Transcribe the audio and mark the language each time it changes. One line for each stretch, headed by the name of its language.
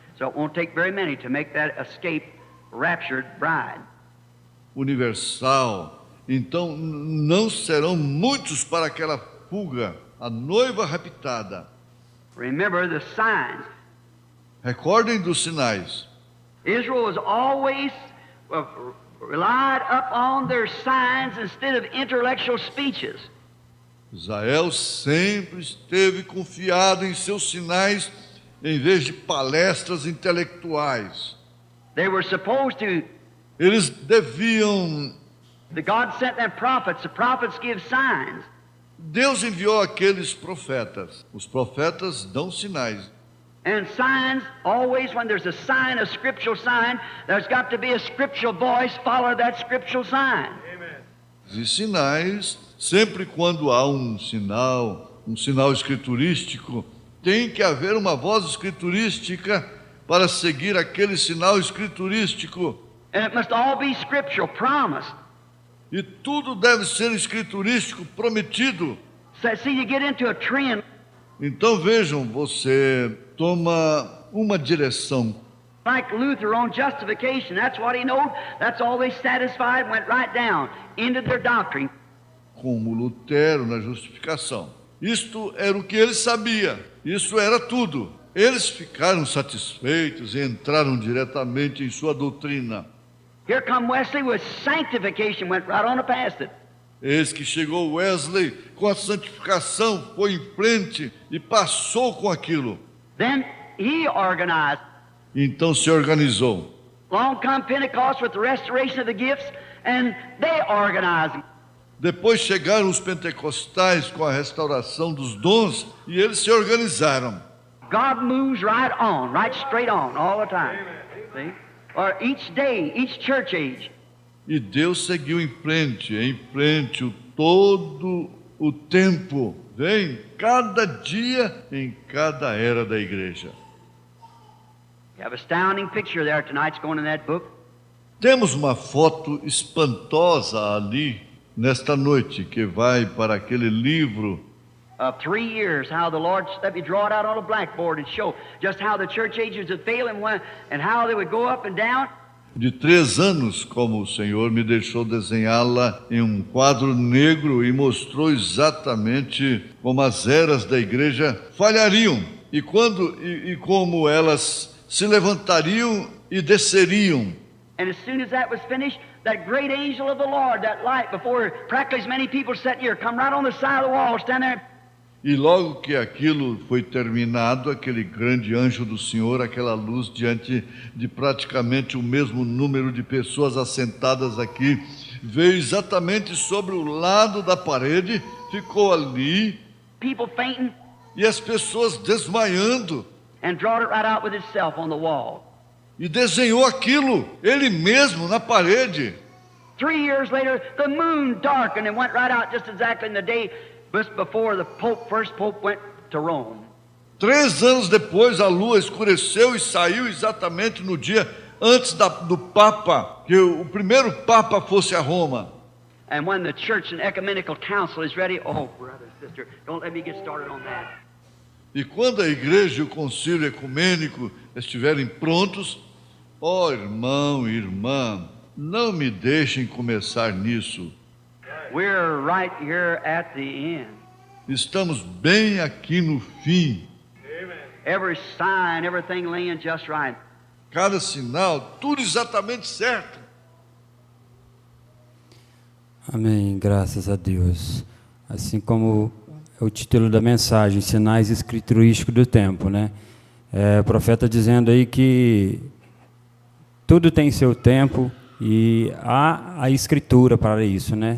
English: So it won't take very many to make that escape raptured bride. Universal.
Portuguese: Então não serão muitos para aquela fuga, a noiva raptada.
English: Remember the signs.
Portuguese: Recordem dos sinais.
English: Israel was always relied upon their signs instead of intellectual speeches.
Portuguese: Israel sempre esteve confiado em seus sinais em vez de palestras intelectuais.
English: They were supposed to.
Portuguese: Eles deviam.
English: The God sent them prophets. The prophets give signs.
Portuguese: Deus enviou aqueles profetas. Os profetas dão sinais.
English: And signs, always when there's a sign, a scriptural sign, there's got to be a scriptural voice follow that scriptural sign. Amen.
Portuguese: E sinais, sempre quando há um sinal escriturístico, tem que haver uma voz escriturística para seguir aquele sinal escriturístico.
English: And it must all be scriptural, promised.
Portuguese: E tudo deve ser escriturístico, prometido.
English: So, see, you get into a trend.
Portuguese: Então vejam, você toma uma direção.
English: Like Luther on justification, that's what he knowed, that's all they satisfied, went right down into their doctrine.
Portuguese: Como Lutero na justificação. Isto era o que ele sabia, isso era tudo. Eles ficaram satisfeitos e entraram diretamente em sua doutrina.
English: Here come Wesley with sanctification, went right on past it.
Portuguese: Eis que chegou Wesley com a santificação, foi em frente e passou com aquilo.
English: Then he organized.
Portuguese: Então se organizou.
English: Along come Pentecost with the restoration of the gifts, and they organized.
Portuguese: Depois chegaram os pentecostais com a restauração dos dons e eles se organizaram.
English: God moves right on, right straight on, all the time. See? Or each day, each church age.
Portuguese: E Deus seguiu em frente todo o tempo. Vem cada dia em cada era da igreja.
English: You have an astounding picture there tonight's going in that book.
Portuguese: Temos uma foto espantosa ali nesta noite que vai para aquele livro.
English: 3 years, how the Lord, let me draw it out on a blackboard and show just how the church ages would fail and how they would go up and down.
Portuguese: De 3 anos, como o Senhor me deixou desenhá-la em um quadro negro e mostrou exatamente como as eras da igreja falhariam e como elas se levantariam e desceriam.
English: And as soon as that was finished, that great angel of the Lord, that light before practically as many people sitting here, come right on the side of the wall, stand there.
Portuguese: E logo que aquilo foi terminado, aquele grande anjo do Senhor, aquela luz diante de praticamente o mesmo número de pessoas assentadas aqui, veio exatamente sobre o lado da parede, ficou ali,
English: People fainting,
Portuguese: e as pessoas desmaiando,
English: and drawed it right out with itself on the wall.
Portuguese: e desenhou aquilo, ele mesmo, na parede.
English: 3 years later, the moon darkened and went right out just exactly in the day just before the first Pope went to Rome.
Portuguese: 3 anos depois, a lua escureceu e saiu exatamente no dia antes do Papa, que o primeiro Papa fosse a Roma.
English: And when the church and ecumenical council is ready, oh, brother, sister, don't let me get started on that.
Portuguese: E quando a igreja e o concílio ecumênico estiverem prontos, ó irmão e irmã, não me deixem começar nisso.
English: We're right here at the end.
Portuguese: Estamos bem aqui no fim.
English: Every sign, everything laying just right.
Portuguese: Cada sinal, tudo exatamente certo. Amém, graças a Deus. Assim como é o título da mensagem, Sinais Escriturísticos do Tempo, né? O profeta dizendo aí que tudo tem seu tempo e há a escritura para isso, né?